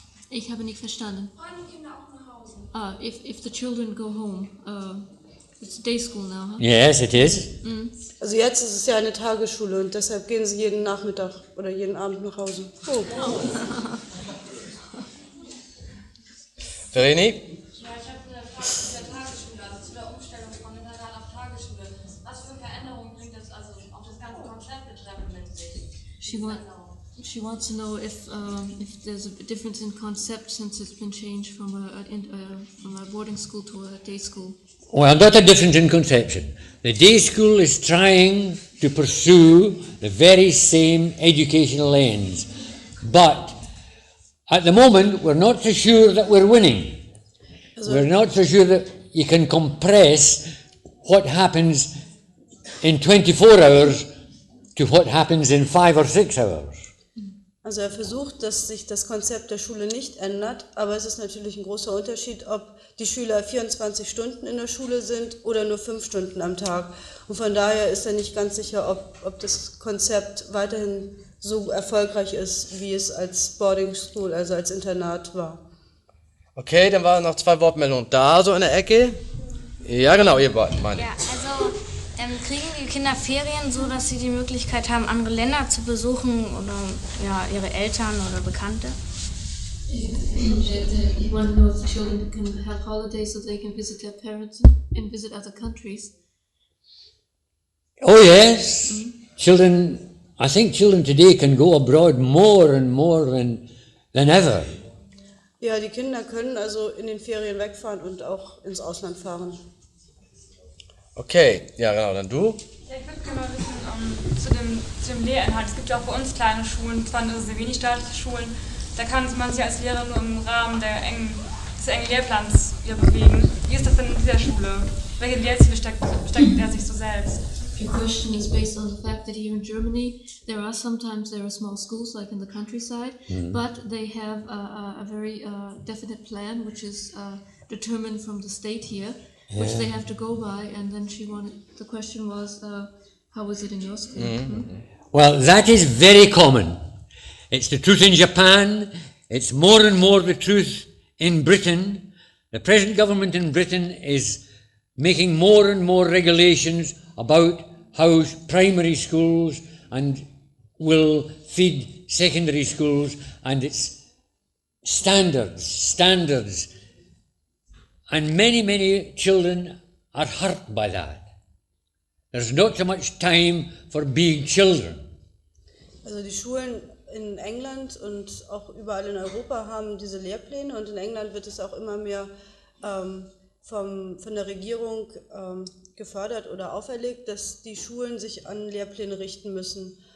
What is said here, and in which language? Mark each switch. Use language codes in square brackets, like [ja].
[de] Ich habe nicht verstanden. Fahren die Kinder auch nach Hause? [en] If the children go home, it's day school now, huh? Yes, it is. [de] Also jetzt ist es ja eine Tagesschule und deshalb gehen sie jeden Nachmittag oder jeden Abend nach Hause. Oh. Vereni? Ja, ich habe eine Frage zu der Tagesschule, also zu der Umstellung von Internat auf Tagesschule. Was für Veränderungen bringt das also auch das ganze Konzept betreffend mit sich? [en] She wants to know if there's a difference in concept since it's been changed from a boarding school to a day school. Well, not a difference in conception. The day school is trying to pursue the very same educational ends, but at the moment we're not so sure that we're winning. We're not so sure that you can compress what happens in 24 hours to what happens in 5 or 6 hours. [de] Also er versucht, dass sich das Konzept der Schule nicht ändert, aber es ist natürlich ein großer Unterschied, ob die Schüler 24 Stunden in der Schule sind oder nur 5 Stunden am Tag. Und von daher ist er nicht ganz sicher, ob das Konzept weiterhin so erfolgreich ist, wie es als Boarding School, also als Internat war. Okay, dann waren noch 2 Wortmeldungen da, so in der Ecke. Ja, genau, ihr beiden, meine ich. Ja, also kriegen die Kinder Ferien, so dass sie die Möglichkeit haben, andere Länder zu besuchen oder ja, ihre Eltern oder Bekannte? [en] You want to know if the children can have holidays so they can visit their parents and visit other countries? Oh yes, I think children today can go abroad more and more than ever. [de] Ja, die Kinder können also in den Ferien wegfahren und auch ins Ausland fahren. Okay, ja genau, dann du. Ja, ich würde gerne mal wissen, zu dem Lehrinhalt. Es gibt ja auch bei uns kleine Schulen, zwar nur sehr wenig staatliche Schulen, da kann man sich als Lehrer nur im Rahmen des engen Lehrplans bewegen. Wie ist das denn in dieser Schule? Welche Lehrziele steckt er sich so selbst? [en] Your question is based on the fact that here in Germany there are small schools like in the countryside, but they have a very definite plan which is determined from the state here, which they have to go by. And then the question was, how was it in your school? Well, that is very common. It's the truth in Japan. It's more and more the truth in Britain. The present government in Britain is making more and more regulations about how primary schools and will feed secondary schools, and it's standards. And many children are hurt by that. There's not so much time for being children. [de] Also die Schulen in England und auch überall in Europa haben diese Lehrpläne, und in England wird es auch immer mehr von der Regierung gefördert oder auferlegt, dass die Schulen sich an Lehrpläne richten müssen.